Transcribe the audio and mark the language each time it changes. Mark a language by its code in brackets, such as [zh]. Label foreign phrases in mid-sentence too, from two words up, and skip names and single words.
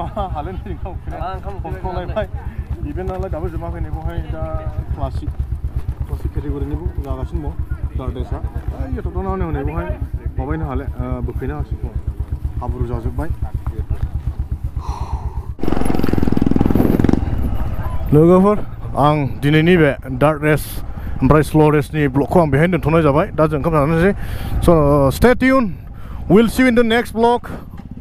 [brx] हालेन ओंखाम उखैनाय संखांलायबाय इभेन्ट नालाय दाबो जोबाखै नै बेवहाय दा क्लासिक केटेगरिनिबो जागासिनो दं दार्ट रेसआ एथ'थ'नानै हनै बेवहाय माबायनो हाले बोखैनो हासिगौ हाब्रु जाजोब्बाय लोगोफोर आं दिनैनि बे दार्ट रेस ओमफ्राय स्ल' रेसनि ब्लगखौ आं बेहाय दोनथ'नाय जाबाय दा जों ओंखाम जानोसै स' [en] stay tuned. We'll see you in the next vlog.